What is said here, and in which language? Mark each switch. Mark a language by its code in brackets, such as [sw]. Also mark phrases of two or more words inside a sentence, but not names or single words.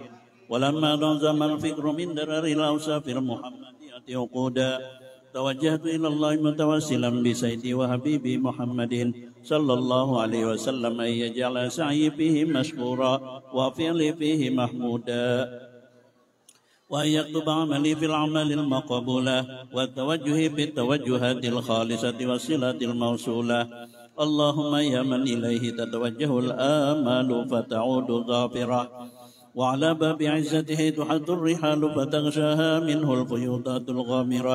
[ar] ولما انتظم الفكر من درر الأوصاف المحمدية عقودا. توجهت إلى الله متوسلا بسيدي وحبيبي محمد صلى الله عليه وسلم أن يجعل سعيي فيه مشكورا وفعلي فيه محمودا. وأن يكتب عملي في الأعمال المقبولة والتوجه بالتوجهات الخالصة والصلة الموصولة. اللهم يا من إليه تتوجه الآمال فتعود ظافرة وعلى باب عزته تحد الرحال فتغشاها منه الفيوضات الغامرة.